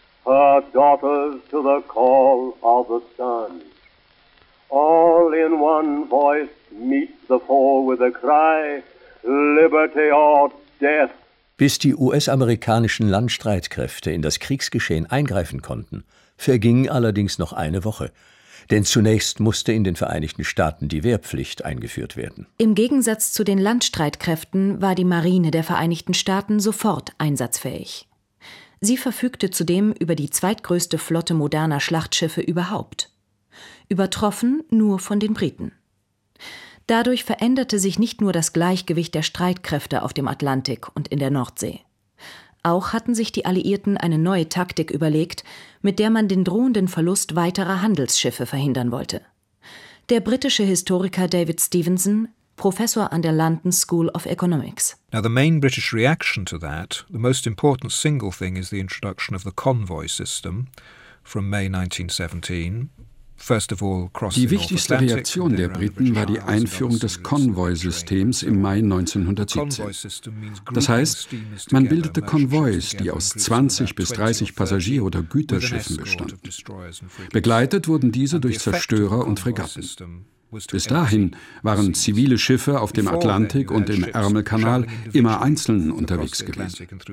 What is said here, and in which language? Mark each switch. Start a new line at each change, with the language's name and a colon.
English: All in one voice meet the foe with a cry, Liberty or death.
German: Bis die US-amerikanischen Landstreitkräfte in das Kriegsgeschehen eingreifen konnten, verging allerdings noch eine Woche. Denn zunächst musste in den Vereinigten Staaten die Wehrpflicht eingeführt werden. Im Gegensatz zu den Landstreitkräften war die Marine der Vereinigten Staaten sofort einsatzfähig. Sie verfügte zudem über die zweitgrößte Flotte moderner Schlachtschiffe überhaupt. Übertroffen nur von den Briten. Dadurch veränderte sich nicht nur das Gleichgewicht der Streitkräfte auf dem Atlantik und in der Nordsee. Auch hatten sich die Alliierten eine neue Taktik überlegt, mit der man den drohenden Verlust weiterer Handelsschiffe verhindern wollte. Der britische Historiker David Stevenson, Professor an der London School of Economics.
English: Now the main British reaction to that, the most important single thing is the introduction of the convoy system from May 1917.
German: Die wichtigste Reaktion der Briten war die Einführung des Konvoisystems im Mai 1917. Das heißt, man bildete Konvois, die aus 20 bis 30 Passagier- oder Güterschiffen bestanden. Begleitet wurden diese durch Zerstörer und Fregatten. Bis dahin waren zivile Schiffe auf dem Atlantik und im Ärmelkanal immer einzeln unterwegs gewesen.